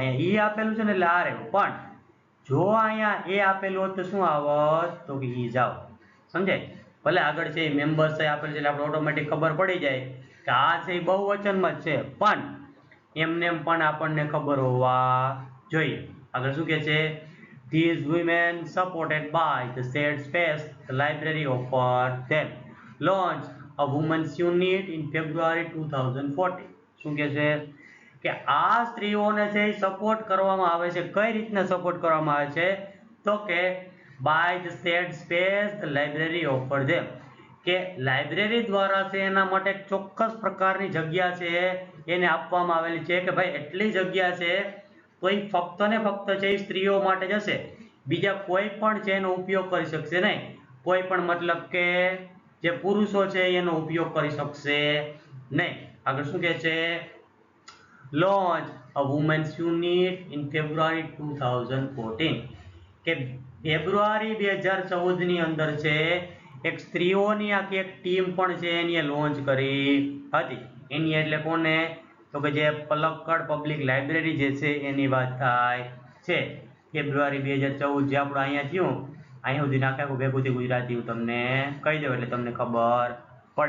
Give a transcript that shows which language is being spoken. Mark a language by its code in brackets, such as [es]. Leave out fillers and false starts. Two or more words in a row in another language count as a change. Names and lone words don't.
[gu] અહીંયા ઈ આપેલું છે ને એટલે આર આવ્યું, પણ જો અહીંયા એ આપેલું હોત તો શું આવત? તો કે ઈ જાવ. સમજાય? ભલે આગળ છે મેમ્બર્સ આપેલું છે એટલે આપણે ઓટોમેટિક ખબર પડી જાય કે આ છે એ બહુવચનમાં જ છે, પણ એમને પણ આપણને ખબર હોવા જોઈએ. આગળ શું કહે છે? [en] These women, supported by the shared space the library offered them, launched a women's unit in February 2014. [gu] શું કહે છે? કે આ સ્ત્રીઓને છે સપોર્ટ કરવામાં આવે છે. કઈ રીતના સપોર્ટ કરવામાં આવે છે? તો કે [en] by the shared space the library offered them, [gu] કે લાઇબ્રેરી દ્વારા છે એના માટે ચોક્કસ પ્રકારની જગ્યા છે એને આપવામાં આવેલી છે કે ભાઈ એટલી જગ્યા છે તો એ ફક્ત ને ફક્ત છે એ સ્ત્રીઓ માટે જ હશે, બીજા કોઈ પણ છે એનો ઉપયોગ કરી શકશે નહીં. કોઈ પણ મતલબ કે જે પુરુષો છે એનો ઉપયોગ કરી શકશે નહીં. આગળ શું કહે છે? [en] Launch a women's unit in February 2014, [gu] કે ફેબ્રુઆરી 2014 ની અંદર છે એક સ્ત્રીઓની આખી એક ટીમ પણ છે એની લોન્ચ કરી હતી. એની એટલે કોને? તો કે જે પલક્કડ પબ્લિક લાઇબ્રેરી જે છે એની વાત થાય છે. ફેબ્રુઆરી 2014 જે આપણું અહીંયા થયું, અહીંયા સુધી આખું ભેગું થી ગુજરાતી હું તમને કહી દઉં એટલે તમને ખબર પડે.